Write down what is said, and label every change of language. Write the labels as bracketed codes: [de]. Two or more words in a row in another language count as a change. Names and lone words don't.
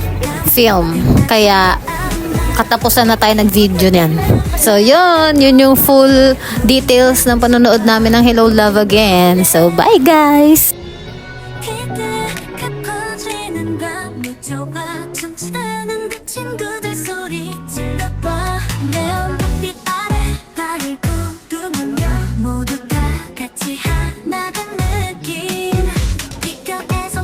[tl] Kaya, katapusan na tayo nag-video niyan. So, yun yung full details ng panonood namin ng Hello Love Again. [en] So, bye guys! [ko] 기대가 커지는 밤 무조와 춤추는 그 친구들 소리 질러봐 내 얼굴빛 아래 나를 구르며 모두가 같이 하나된 느낌 귓가에서